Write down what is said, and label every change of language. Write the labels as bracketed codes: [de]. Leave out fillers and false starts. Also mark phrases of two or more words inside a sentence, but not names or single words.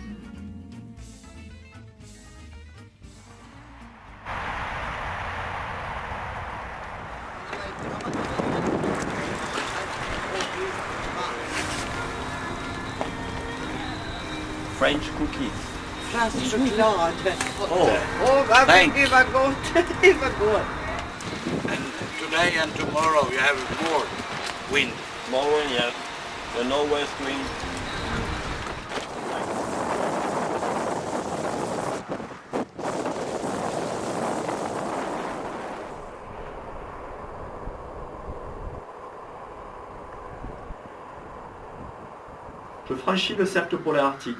[en] French cookies. [sv] Fast choklad. Oh, Vad det var gott. Det var gott. [en] And today and tomorrow you have more wind. more wind, yes. The northwest wind. [fr] Je franchis le cercle polaire arctique.